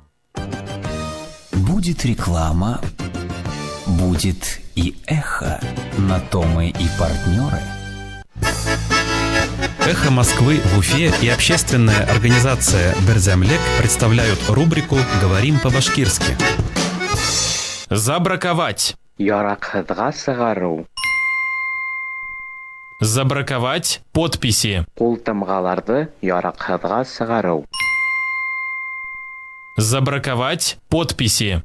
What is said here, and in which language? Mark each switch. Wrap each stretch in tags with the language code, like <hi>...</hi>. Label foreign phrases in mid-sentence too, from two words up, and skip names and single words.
<ru>Будет реклама, будет и эхо. На то мы и партнеры. «Эхо Москвы» в Уфе и общественная организация «Берзямлек» представляют рубрику «Говорим по-башкирски». Забраковать.</ru> <ba>Яракхыдга сыгару.</ba> <ru>Забраковать подписи.</ru> <ba>Култымгаларды яракхыдга сыгару.</ba> <ru>Забраковать подписи.</ru>